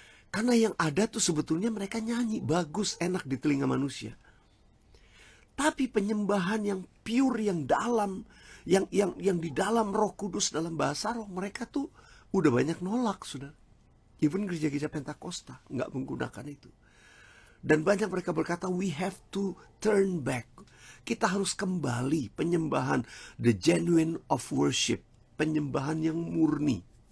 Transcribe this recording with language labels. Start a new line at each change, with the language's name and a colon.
Indonesian: Karena yang ada tuh sebetulnya mereka nyanyi bagus, enak di telinga manusia. Tapi penyembahan yang pure, yang dalam, yang di dalam Roh Kudus dalam bahasa roh, mereka tuh udah banyak nolak, sudah. Even gereja-gereja Pentakosta nggak menggunakan itu. Dan banyak mereka berkata,
English: we have to turn back.
Indonesian: Kita harus kembali penyembahan,
English: the genuine of worship,
Indonesian: penyembahan yang murni.